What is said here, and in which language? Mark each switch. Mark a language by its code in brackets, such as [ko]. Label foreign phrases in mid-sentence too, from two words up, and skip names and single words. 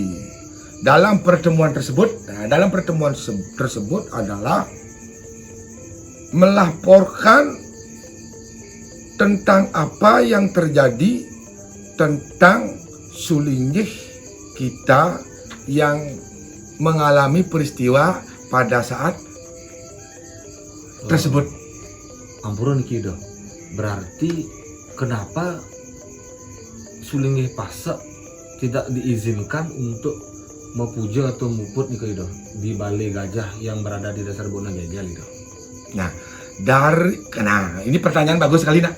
[id] Dalam pertemuan tersebut adalah melaporkan tentang apa yang terjadi tentang Sulinggih kita yang mengalami peristiwa pada saat tersebut. [ban] Ampura niki dah. [id] Berarti kenapa Sulinggih Pasak tidak diizinkan untuk mepuja atau muput nih dah di Balai Gajah yang berada di dasar Bona Gegel itu? Nah, ini pertanyaan bagus sekali nak.